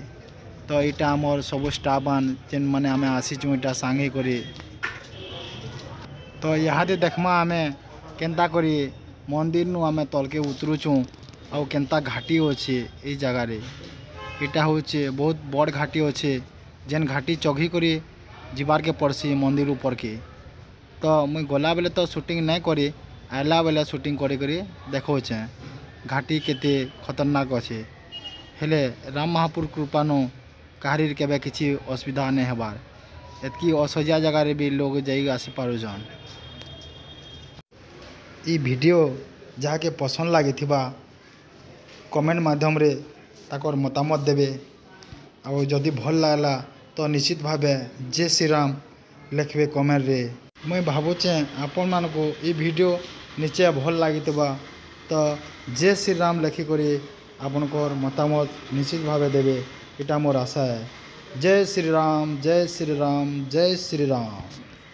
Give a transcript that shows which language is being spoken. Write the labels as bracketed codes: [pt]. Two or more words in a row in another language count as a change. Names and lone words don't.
[spo] ତ ଇଟା ଆମର ସବ ସ୍ଟାଫ ମାନ ଜେନ ମାନେ ଆମେ ଆସିଚୁ ଇଟା ସାଙ୍ଗେ କରି। ତ ୟହାଁ ଦେଖମା ଆମେ କେନତା କରି ମନ୍ଦିର ନୁ ଆମେ ତଲକେ ଉତରୁଚୁ ଆଉ କେନତା ଘାଟି ଅଛେ ଈ ଜଗହ ରେ। ଇଟା ହଉଚେ ବହୁତ ବଡ଼ ଘାଟି ଅଛେ ଜେନ ଘାଟି ଚଘି କରି ଜିବାର କେ ପଡ଼ସି ମନ୍ଦିର ଉପର କେ। ତ ମୁଇଁ ଗଲା ବେଲେ ତ ସୁଟିଂ ନାହିଁ କରି ଆଲା ବେଲେ ସୁଟିଂ କରି କରି ଦେଖଉଚେ ଘାଟି କେତେ ଖତରନାକ ଅଛେ। ହେଲେ ରାମ ମହାପୁର କୃପାନୁ କାହାରିର କେବେ କିଛି ଅସୁବିଧା ନାହିଁ ହେବାର ଏତକି ଅସହଜିଆ ଜଗହ ରେ ଭି ଲୋକ ଯାଇ ଆସି ପାରୁଜନ। ଈ ଭିଡିଓ ଜହାଁକେ ପସନ୍ଦ ଲାଗି କମେଣ୍ଟ ମାଧ୍ୟମ ରେ ତାକର ମତାମତ ଦେବେ ଆଉର ଯଦି ଭଲ ଲାଗଲା ତ ନିଶ୍ଚିତ ଭାବେ ଜୟ ଶ୍ରୀ ରାମ ଲିଖବେ କମେଣ୍ଟ ରେ। ମୁଇଁ ଭାବୁଚେ ଆପଣ ମାନ କୁ ଈ ଭିଡିଓ ନିଚେ ଭଲ ଲାଗି ତ ଜୟ ଶ୍ରୀ ରାମ ଲିଖିକି ଆପଣକର ମତାମତ ନିଶ୍ଚିତ ଭାବେ ଦେବେ ଇଟା ମୋର ଆଶା ହେ। ଜୟ ଶ୍ରୀ ରାମ ଜୟ ଶ୍ରୀ ରାମ ଜୟ ଶ୍ରୀ ରାମ।